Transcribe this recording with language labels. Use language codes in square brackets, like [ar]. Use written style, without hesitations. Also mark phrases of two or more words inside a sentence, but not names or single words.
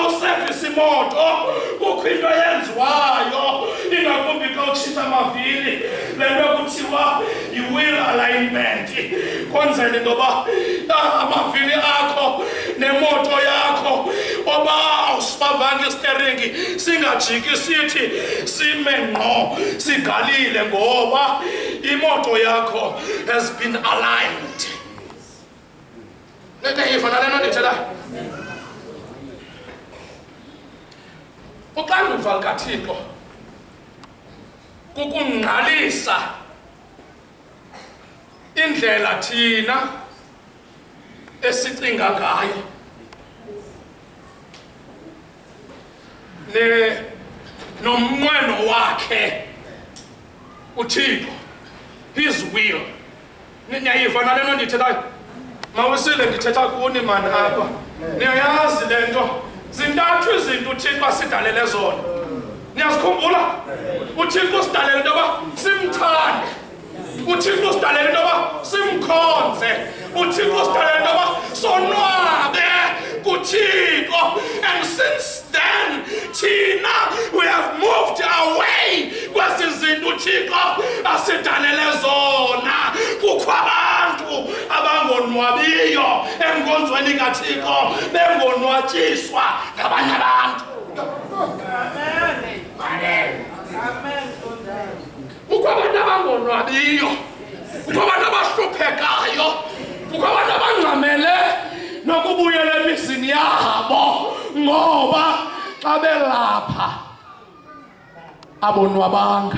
[xh] usevisa imoto kukho into yenziwayo ingakumbi xa utshintsha amavili le nto kuthiwa yi- [en] wheel alignment [xh] kwenzela into yoba amavili akho nemoto yakho oba awusibambanga isteringi singajiki sithi sime ngqo sigalile ngoba imoto yakho [en] has been aligned. [xh] Niyayiva nale nto ndiyithethayo? Uxanduva lukaThixo kukungqalisa indlela thina esicinga ngayo nomnqweno wakhe uThixo, [en] his will. [xh] Niyayiva nale nto ndiyithethayo? Mawusile ndithetha kuni mani apha. Niyayazi le nto zintathu izinto uThixo asidalele zona. Niyazikhumbula? uThixo usidalele into yoba simthande. uThixo usidalele into yoba simkhonze. uThixo usidalele into yoba sonwabe kuThixo. [en] And since then, Tina, we have moved away [xh] kwezi zinto uThixo asidalele zona. Kukho abantu abangonwabiyo enkonzweni kaThixo bengonwatyiswa ngabanye abantu. Kukho abantu abangonwabiyo, kukho abantu abahluphekayo, kukho abantu abangxamele nokubuyela emizini yabo ngoba xa belapha abonwabanga.